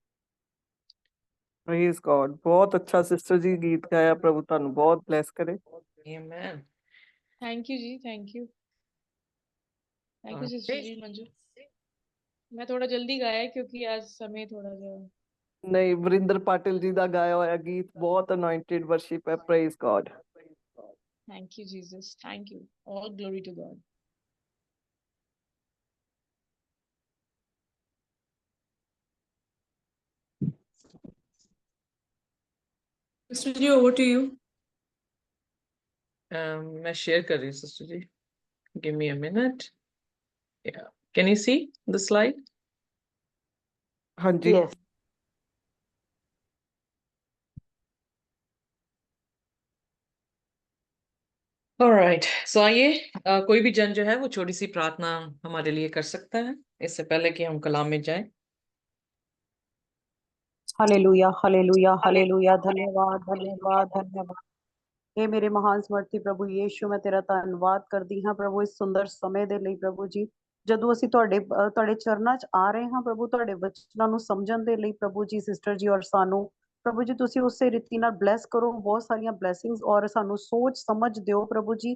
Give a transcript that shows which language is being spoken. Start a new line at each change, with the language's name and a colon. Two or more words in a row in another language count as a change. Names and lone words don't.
English: Praise God.
Hindi: बहुत अच्छा सिस्टर जी गीत गाया, प्रभु ਤੁਹਾਨੂੰ बहुत ब्लेस करे। आमेन।
English: Thank you ji, thank you, thank you sister ji Manju.
Hindi: मैं थोड़ा जल्दी गाया क्योंकि आज समय थोड़ा सा। नहीं, वरिंदर पाटिल जी
Punjabi: ਦਾ ਗਾਇਆ ਹੋਇਆ ਗੀਤ ਬਹੁਤ
English: anointed worship
Punjabi: ਹੈ।
English: Praise God. Thank you Jesus, thank you, all glory to God. Sister ji, over to you.
Hindi: मैं शेयर कर रही हूँ सिस्टर जी,
English: give me a minute. Yeah, can you see the slide?
Hindi: हाँ जी।
English: Yes. Alright, so
Hindi: आइए कोई भी जन जो है वो छोटी सी प्रार्थना हमारे लिए कर सकता है इससे पहले कि हम कलाम में जाएं। हालेलुया, हालेलुया, हालेलुया। धन्यवाद, धन्यवाद, धन्यवाद।
Punjabi: हे ਮੇਰੇ ਮਹਾਨ ਸਮਰਥੀ ਪ੍ਰਭੂ ਯੀਸ਼ੂ, ਮੈਂ ਤੇਰਾ ਧੰਨਵਾਦ ਕਰਦੀ ਹਾਂ ਪ੍ਰਭੂ ਇਸ ਸੁੰਦਰ ਸਮੇਂ ਦੇ ਲਈ ਪ੍ਰਭੂ ਜੀ। ਜਦੋਂ ਅਸੀਂ ਤੁਹਾਡੇ ਚਰਨਾਂ 'ਚ ਆ ਰਹੇ ਹਾਂ ਪ੍ਰਭੂ, ਤੁਹਾਡੇ ਵਚਨਾਂ ਨੂੰ ਸਮਝਣ ਦੇ ਲਈ ਪ੍ਰਭੂ ਜੀ, ਸਿਸਟਰ ਜੀ ਔਰ ਸਾਨੂੰ ਪ੍ਰਭੂ ਜੀ ਤੁਸੀਂ ਉਸੇ ਰੀਤੀ ਨਾਲ ਬਲੈਸ ਕਰੋ। ਬਹੁਤ ਸਾਰੀਆਂ ਬਲੈਸਿੰਗਸ ਔਰ ਸਾਨੂੰ ਸੋਚ ਸਮਝ ਦਿਓ ਪ੍ਰਭੂ ਜੀ।